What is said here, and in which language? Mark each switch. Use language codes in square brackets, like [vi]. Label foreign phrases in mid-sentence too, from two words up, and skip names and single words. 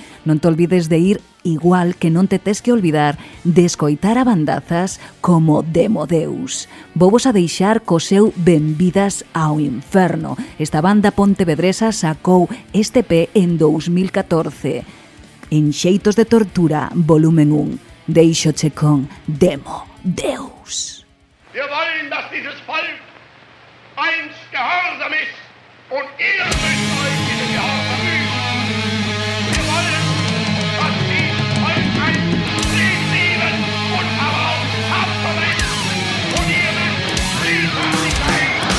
[gl] Non te olvides de ir, igual que non te tes que olvidar de escoitar a bandazas como Demodeus. Vovos a deixar co seu Benvidas ao Inferno. Esta banda pontevedresa sacou este EP en 2014. En Xeitos de Tortura, volumen 1. Deixoche con Demodeus. [de] Wir wollen, dass dieses Volk einst gehorsam ist und ihr müsst euch diesen Gehorsam üben. Wir wollen, dass dieses Volk einst Krieg lieben und aber auch tapfer ist und ihr müsst friedfertig sein.